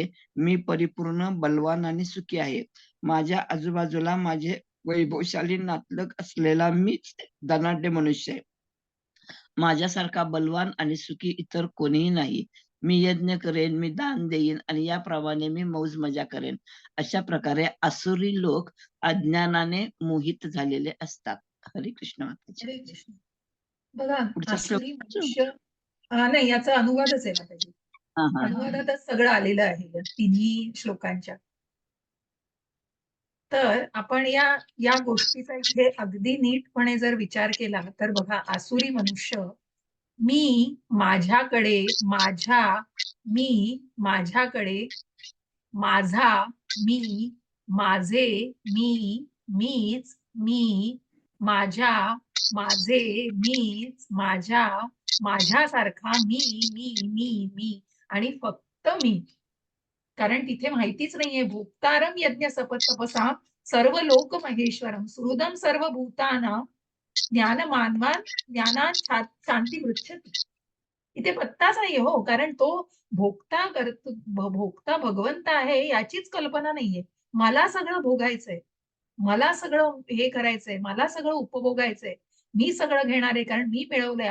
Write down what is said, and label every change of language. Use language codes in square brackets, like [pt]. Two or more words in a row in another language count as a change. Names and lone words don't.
[mr] मी परिपूर्ण बलवान आणि सुखी आहे. माझ्या आजूबाजूला माझे वैभवशाली नातलग असलेला मीच धनाढ्य मनुष्य आहे. माझ्यासारखा बलवान आणि सुखी इतर कोणीही नाही. मी यज्ञ करेन, मी दान देईन आणि याप्रमाणे मी मौज मजा करेन. अशा प्रकारे आसुरी लोक अज्ञानाने मोहित झालेले असतात. हरे कृष्ण माताजी. हरे कृष्ण. बघा पुढचा श्लोक. आसुरी मनुष्य नाही याचा अनुवादच आहे माताजी. हा हा. अनुवादातच सगळं आलेलं आहे या तिन्ही श्लोकांच्या. तर आपण या गोष्टीचा इथे अगदी नीटपणे जर विचार केला तर बघा आसुरी मनुष्य मी माझ्याकडे मी माझ्याकडे माझा मी माझे मीच मी माझ्या माझे मीच माझ्यासारखा मी आणि फक्त मी. कारण तिथे माहितीच नाहीये [sa] भोक्तारम यज्ञ सपत तपसा सर्व लोक महेश्वरम सुहृदम सर्व भूताना ज्ञान मानवान ज्ञानान शांती पृच्छती. [mr] इथे पत्ताच नाहीये हो कारण तो भोक्ता भगवंत आहे याचीच कल्पना नाहीये. मला सगळं भोगायचंय, मला सगळं हे करायचंय, मला सगळं उपभोगायचंय, मी सगळं घेणार आहे कारण मी मिळवलंय.